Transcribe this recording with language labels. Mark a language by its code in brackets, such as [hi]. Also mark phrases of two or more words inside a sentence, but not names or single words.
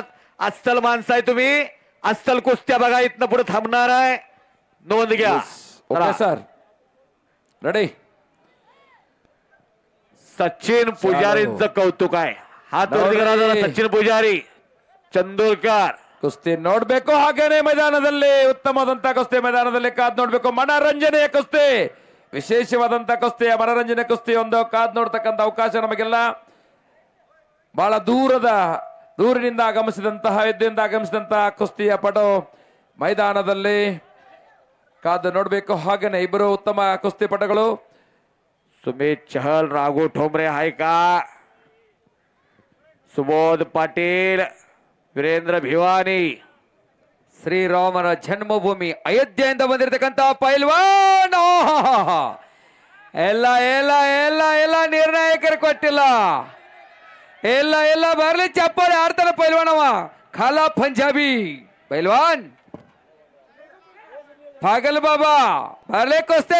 [mr] अस्सल माणसं आहे तुम्ही, अस्सल कुस्त्या बघा. इथनं पुढे थांबणार आहे, नोंद घ्या. [en] OK sir, ready. [mr] सचिन पुजारींचं कौतुक आहे. हात वरती करा जरा. सचिन पुजारी, चंदूरकर. [kn] ಕುಸ್ತಿ ನೋಡ್ಬೇಕು. ಹಾಗೇನೆ ಮೈದಾನದಲ್ಲಿ ಉತ್ತಮವಾದಂತ ಕುಸ್ತಿ ಮೈದಾನದಲ್ಲಿ ಕಾದ್ ನೋಡ್ಬೇಕು. ಮನರಂಜನೆಯ ಕುಸ್ತಿ, ವಿಶೇಷವಾದಂತ ಕುಸ್ತಿಯ ಮನರಂಜನೆ ಕುಸ್ತಿ ಒಂದು ಕಾದ್ ನೋಡ್ತಕ್ಕಂಥ ಅವಕಾಶ ನಮಗೆಲ್ಲ. ಬಹಳ ದೂರಿನಿಂದ ಆಗಮಿಸಿದಂತಹ ಯುದ್ಧದಿಂದ ಆಗಮಿಸಿದಂತಹ ಕುಸ್ತಿಯ ಪಟು ಮೈದಾನದಲ್ಲಿ ಕಾದು ನೋಡ್ಬೇಕು. ಹಾಗೇನೆ ಇಬ್ಬರು ಉತ್ತಮ ಕುಸ್ತಿ ಪಟುಗಳು. [mr] सुमित चहल, राघू ठोंबरे आहे का? सुबोध पाटील, वीरेंद्र भिवानी. [kn] ಶ್ರೀರಾಮನ ಜನ್ಮಭೂಮಿ ಅಯೋಧ್ಯೆಯಿಂದ ಬಂದಿರತಕ್ಕಂತ ಪೈಲ್ವಾನ್. ಎಲ್ಲ ಎಲ್ಲ ಎಲ್ಲ ಎಲ್ಲ ನಿರ್ಣಾಯಕರು ಕೊಟ್ಟಿಲ್ಲ. ಎಲ್ಲ ಎಲ್ಲ ಬರ್ಲಿ ಚಪ್ಪಾಳೆ ಆಡ್ತಾನೆ ಪೈಲ್ವಾನವ. ಖಾಲಾ ಪಂಜಾಬಿ ಪೈಲ್ವಾನ್ ಪಾಗಲ್ ಬಾಬಾ ಬರ್ಲಿ ಕುಸ್ತಿ.